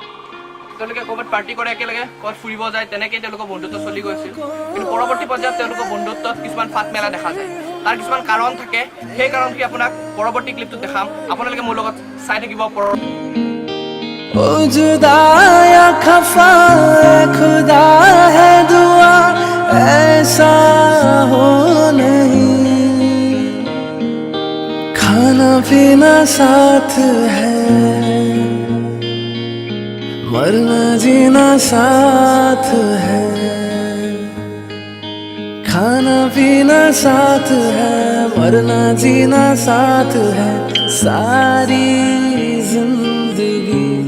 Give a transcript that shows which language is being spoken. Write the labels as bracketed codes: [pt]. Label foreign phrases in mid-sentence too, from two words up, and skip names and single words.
[as] তেওঁলোকে ক'ৰবাত পাৰ্টি কৰে একেলগে, ক'ৰবাত ফুৰিব যায়, তেনেকেই তেওঁলোকৰ বন্ধুত্ব চলি গৈ আছিল। কিন্তু পৰৱৰ্তী পৰ্যায়ত তেওঁলোকৰ বন্ধুত্বত কিছুমান ফাট মেলা দেখা যায়। তাৰ কিছুমান কাৰণ থাকে, সেই কাৰণখিনি আপোনাক পৰৱৰ্তী ক্লিপটোত দেখাম। আপোনালোকে মোৰ লগত চাই থাকিব। [hi] जुदाया खफा खुदा है दुआ ऐसा हो नहीं, खाना पीना साथ है मरना जीना साथ है, खाना पीना साथ है मरना जीना साथ है, सारी जिंदगी